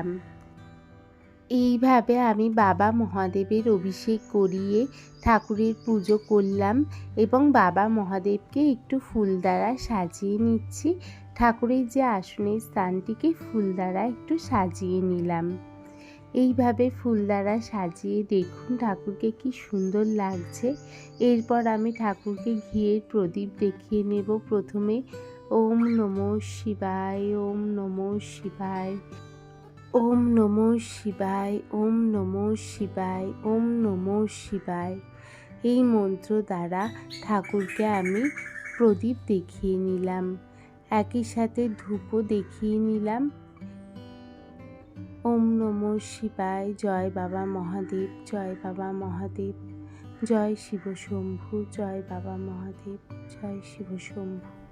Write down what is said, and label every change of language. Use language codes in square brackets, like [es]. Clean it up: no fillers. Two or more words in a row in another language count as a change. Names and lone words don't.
[bn] এইভাবে আমি বাবা মহাদেবের অভিষেক করিয়ে ঠাকুরের পুজো করলাম এবং বাবা মহাদেবকে একটু ফুল দ্বারা সাজিয়ে নিচ্ছি। ঠাকুরের যে আসনের স্থানটিকে ফুল দ্বারা একটু সাজিয়ে নিলাম। এইভাবে ফুল দ্বারা সাজিয়ে দেখুন ঠাকুরকে কি সুন্দর লাগছে। এরপর আমি ঠাকুরকে ঘিয়ের প্রদীপ দেখিয়ে নেব। [sa] প্রথমে ওম নমঃ শিবায়, ওম নমঃ শিবায়, ওম নমঃ শিবায়, ওম নমঃ শিবায়, ওম নমঃ শিবায়। [bn] এই মন্ত্র দ্বারা ঠাকুরকে আমি প্রদীপ দেখিয়ে নিলাম। একই সাথে ধূপও দেখিয়ে নিলাম। [sa] ওম নমঃ শিবায়। [bn] জয় বাবা মহাদেব, জয় বাবা মহাদেব, জয় শিব শম্ভু, জয় বাবা মহাদেব, জয় শিব শম্ভু।